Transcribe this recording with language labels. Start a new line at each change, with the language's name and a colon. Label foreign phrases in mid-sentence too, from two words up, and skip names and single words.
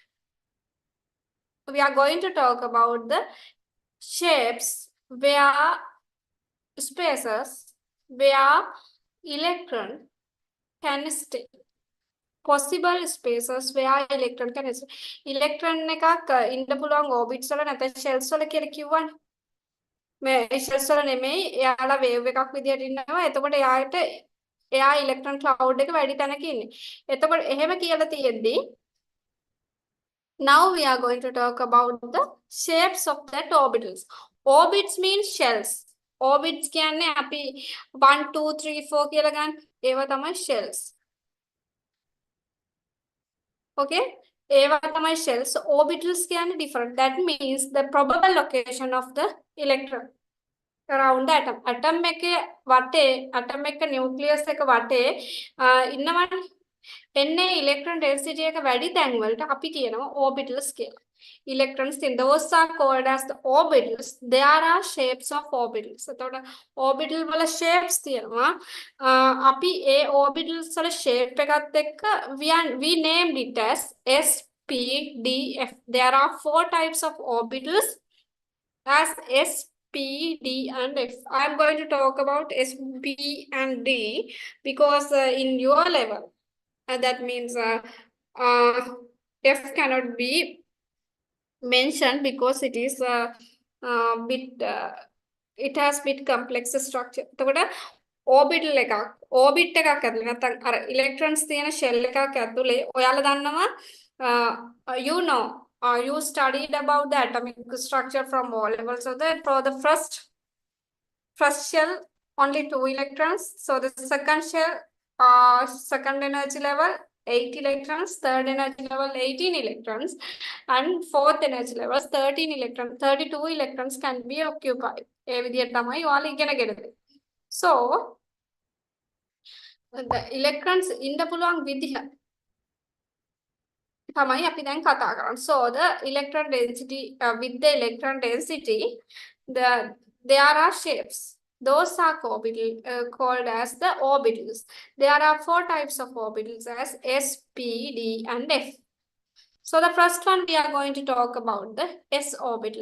English: We are going to talk about the shapes where spaces where electron can stay. Possible spaces where electron can stay.
Sinhala: Electron එකක් ඉන්න පුළුවන් orbits වල නැත්නම් shells වල කියලා කිව්වනේ. මේ shells වල නෙමෙයි එයාලා wave එකක් විදියට ඉන්නවා. එතකොට එයා
English: electron cloud
Sinhala: එක වැඩි තැනක ඉන්නේ. එතකොට එහෙම කියලා තියෙද්දි
English: now we are going to talk about the shapes of that orbitals. Orbits means shells.
Sinhala: Orbits කියන්නේ අපි 1 2 3 4 කියලා ගන්න. ඒවා තමයි shells. Okay? ඒවා තමයි shells. Orbitals කියන්නේ different.
English: That means the probable location of the electron around the atom.
Sinhala: Atom එකේ වටේ atom එක nucleus එක වටේ ඉන්නවනේ. එන්නේ
English: electron density
Sinhala: එක වැඩි තැන් වලට අපි කියනවා orbitals කියලා.
English: Electrons in those are called as the orbitals. There are shapes of orbitals.
Sinhala: එතකොට orbital වල shapes තියෙනවා. අපි ඒ orbitals වල shape එකත් එක්ක
English: we named it as S, P, D, F. There are 4 types of orbitals as S, P, D, and F. I am going to talk about S, P, and D because in your level, that means F cannot be mentioned because it is it has bit complex structure.
Sinhala: එතකොට orbital orbit එකක් ඇතුලේ නැත්නම් අර electrons තියෙන shell එකක් ඇතුලේ ඔයාලා දන්නවා
English: you know you studied about the atomic structure from all levels of that. For the first shell only 2 electrons, so the second shell second energy level 8 electrons, third energy level 18 electrons, and fourth energy level 13 electrons, 32 electrons can be occupied.
Sinhala: ඒ විදිහට තමයි ඔයාලා ඉගෙන ගන්නේ.
English: So the electrons
Sinhala: ඉන්න පුළුවන් විදිහ තමයි අපි දැන් කතා කරන්නේ.
English: So the electron density with the electron density there are shapes. Those are called as the orbitals. There are 4 types of orbitals as S, P, D, and F. So the first one we are going to talk about the S orbital.